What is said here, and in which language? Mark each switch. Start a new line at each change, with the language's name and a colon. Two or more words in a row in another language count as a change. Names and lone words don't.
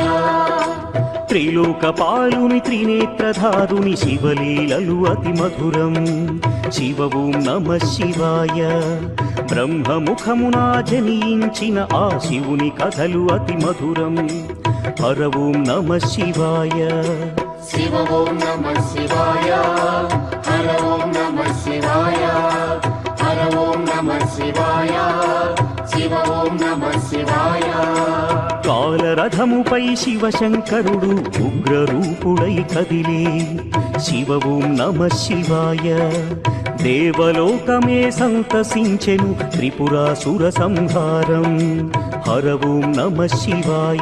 Telugu: త్రిలోకపాలుని త్రినేత్రధారుని శివలీలలు అతి మధురం శివ
Sanskrit: ఓం నమః శివాయ
Telugu: బ్రహ్మముఖమున జనించిన ఆ శివుని కథలు అతి మధురం హర
Sanskrit: ఓం నమః శివాయ शिव ॐ नमः शिवाय हर ॐ नमः शिवाय శివాయ శివ ఓం నమః శివాయ
Telugu: కాలరథముపై శివశంకరుడు ఉగ్రరూపుడై కదిలే శివ
Sanskrit: ఓం నమః శివాయ
Telugu: దేవలోకమే సంతసించెను త్రిపురాసుర సంహారం హర
Sanskrit: ఓం నమః శివాయ